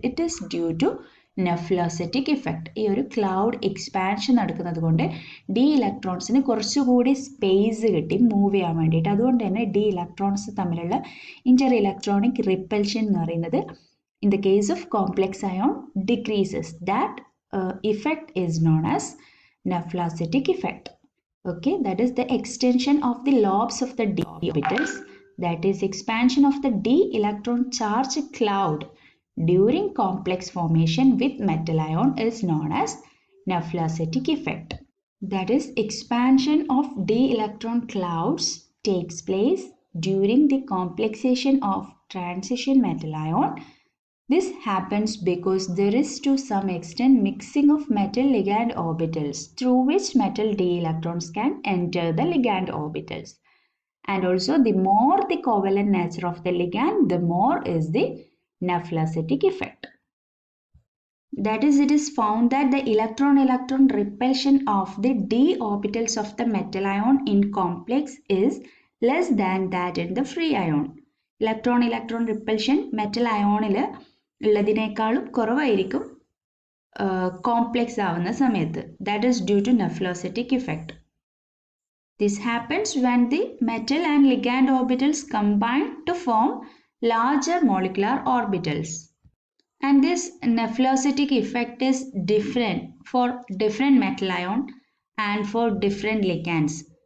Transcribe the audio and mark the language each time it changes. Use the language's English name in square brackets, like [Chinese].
[English] It is due to Nephelauxetic effect. [Malayalam] ഈ ഒരു cloud expansion നടക്കുന്നത് കൊണ്ട് ഡി ഇലക്ട്രോൺസിന് കുറച്ചുകൂടി സ്പേസ് കിട്ടി മൂവ് ചെയ്യാൻ വേണ്ടിയിട്ട്. അതുകൊണ്ട് തന്നെ ഡി ഇലക്ട്രോൺസ് തമ്മിലുള്ള ഇന്റർ ഇലക്ട്രോണിക് റിപ്പൽഷൻ എന്ന് പറയുന്നത് [English] In the case of complex ion decreases. That effect is known as Nephelauxetic effect. Okay, that is the extension of the lobes of the d orbitals, that is expansion of the d electron charge cloud during complex formation with metal ion is known as Nephelauxetic effect. That is, expansion of d electron clouds takes place during the complexation of transition metal ion. This happens because there is to some extent mixing of metal ligand orbitals through which metal d electrons can enter the ligand orbitals. And also, the more the covalent nature of the ligand, the more is the Nephelauxetic effect. That is, it is found that the electron-electron repulsion of the d orbitals of the metal ion in complex is less than that in the free ion. Electron-electron repulsion metal ion [Malayalam] ഉള്ളതിനേക്കാളും കുറവായിരിക്കും complex ആവുന്ന സമയത്ത്. [English] That is due to Nephelauxetic effect. This happens when the metal and ligand orbitals combine to form larger molecular orbitals. And this Nephelauxetic effect is different for different metal ion and for different ligands.